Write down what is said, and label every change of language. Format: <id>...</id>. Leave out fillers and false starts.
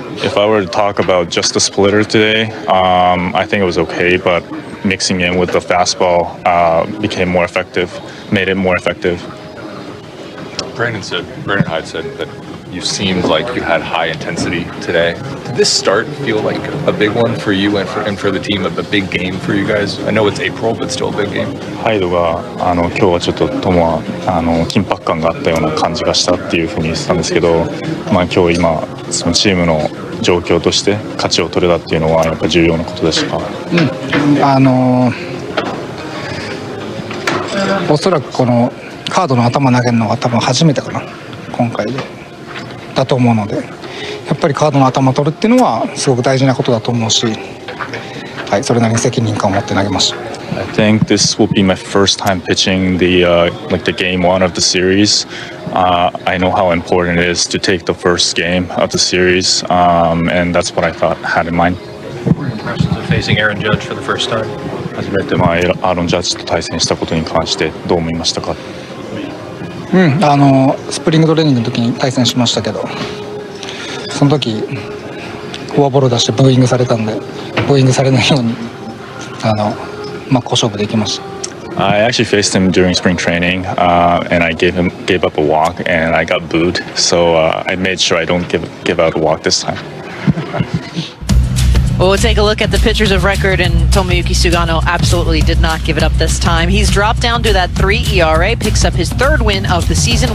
<en>If I were to talk about just the splitter today, I think it was okay, but mixing in with the fastball became more effective, made it more effective. Brandon Hyde said that you seemed like you had high intensity today. Did this start feel like a big one for you and for the team, a big game for you guys? I know it's April, but still a big game.</en> <ja>ハイドが今日はちょっと友は緊迫感があったような感じがしたっていうふうに言ってたんですけど、今日そのチームの状況として勝ちを取れたっていうのはやっぱ重要なことでしたか？おそらくこのカードの頭投げるのが多分初めてかな、今回でだと思うので、やっぱりカードの頭取るっていうのはすごく大事なことだと思うし、それなりに責任感を持って投げました。</ja> <en>I think this will be my first time pitching the game 1 of the series. I know how important it is to take the first game of the series, and that's what I had in mind. What were your impressions of facing Aaron Judge for the first time?</en> <ja>初めてアーロン・ジャッジと対戦したことに関してどう思いましたか？スプリングトレーニングの時に対戦しましたけど、その時フォアボール出してブーイングされたんで、ブーイングされないように真っ向勝負できました。</ja> <en>I actually faced him during spring training, and I gave up a walk, and I got booed. So I made sure I don't give out a walk this time. Well, we'll take a look at the pitchers of record, and Tomoyuki Sugano absolutely did not give it up this time. He's dropped down to that 3 ERA, picks up his 3rd win of the season.</en>